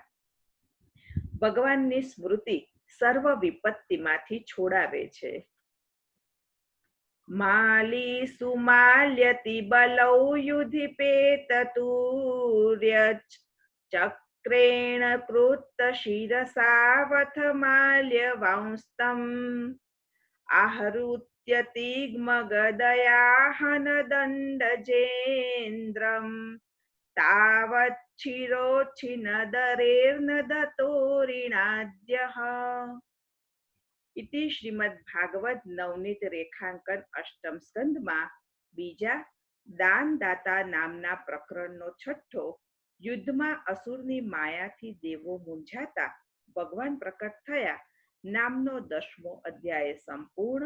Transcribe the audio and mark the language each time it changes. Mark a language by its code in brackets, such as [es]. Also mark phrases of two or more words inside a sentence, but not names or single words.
[gu] ભગવાનની સ્મૃતિ સર્વ વિપત્તિમાંથી છોડાવે છે. [sa] માલી સુમાલ્યતિ બલૌ યુધિપેતતુર્યચ ચક્રેણ કૃત શિરસાવથ માલ્યવાંસ્તમ आहृत्यतिग्मगदयाहन दण्डजेन्द्रम् तावच्छिरोच्छिनदरेर्न दतोरिणाद्यः. [gu] ઇતિ શ્રીમદ ભાગવત નવનીત રેખાંકન અષ્ટમ સ્કંદમાં બીજા દાનદાતા નામના પ્રકરણનો છઠ્ઠો. યુદ્ધમાં અસુરની માયાથી દેવો મૂંઝાતા ભગવાન પ્રકટ થયા નામનો દસમો અધ્યાય સંપૂર્ણ.